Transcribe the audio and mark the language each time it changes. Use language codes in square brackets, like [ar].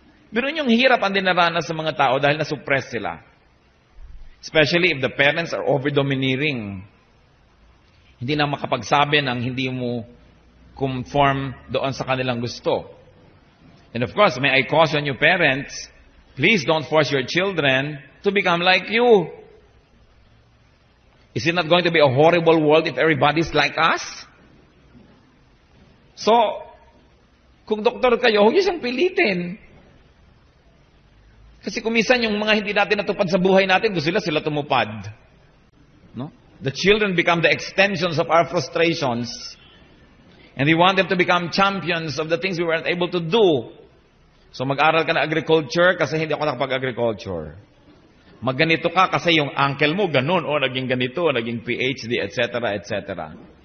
[tl] Pero yung hirap ang dinaranas sa mga tao dahil na-suppress sila. [en] Especially if the parents are over-domineering. [tl] Hindi na makapagsabi ng hindi mo conform doon sa kanilang gusto. [en] And of course, may I caution you parents, please don't force your children to become like you. Is it not going to be a horrible world if everybody's like us? [tl] So, kung doktor kayo, huwag niyo siyang pilitin. Kasi kumisan yung mga hindi natin natupad sa buhay natin, gusto sila tumupad. No? [en] The children become the extensions of our frustrations. And we want them to become champions of the things we weren't able to do. [tl] So mag-aral ka na agriculture kasi hindi ako nakapag-agriculture. Magganito ka kasi yung uncle mo ganun, o naging ganito, naging PhD, etc., etc.